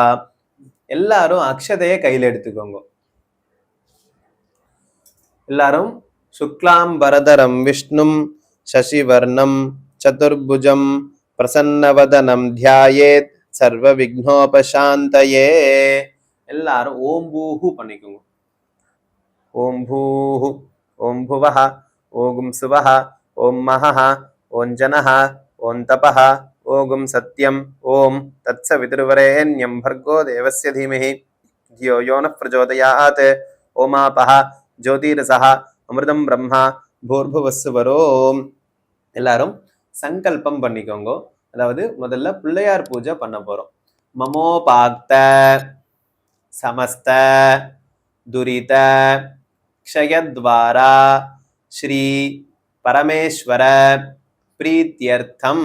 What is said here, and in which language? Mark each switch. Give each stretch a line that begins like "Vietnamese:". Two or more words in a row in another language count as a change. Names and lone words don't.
Tamil: எல்லாரும் அக்ஷதையை கையில் எடுத்துக்கோங்க. எல்லாரும்
Sanskrit: शुक्लाम् वरधरम् विष्णुम् शशिवर्णम् चतुर्भुजम् प्रसन्नवदनम् ध्यायेत् सर्व विघ्नोपशान्तये.
Tamil: எல்லாரும் ஓம் பூஹு பண்ணிக்கோங்க.
Sanskrit: ॐ भूः, ॐ भुवः, ॐ सुवः, ॐ महः, ॐ जनः, ॐ तपः, ॐ सत्यम्, ॐ तत्सवितुर्वरेण्यम् भर्गो देवस्य धीमहि धियो यो नः प्रचोदयात्. ओमापः ज्योतिरसः अमृतं ब्रह्म भूर्भुवस्वरोम्.
Tamil: எல்லாரும் சங்கல்பம் பண்ணிக்கோங்க. அதாவது முதல்ல பிள்ளையார் பூஜை பண்ண போறோம்.
Sanskrit: ममोपात्त समस्त दुरित क्षयद्वारा श्री परमेश्वर प्रीत्यर्थम्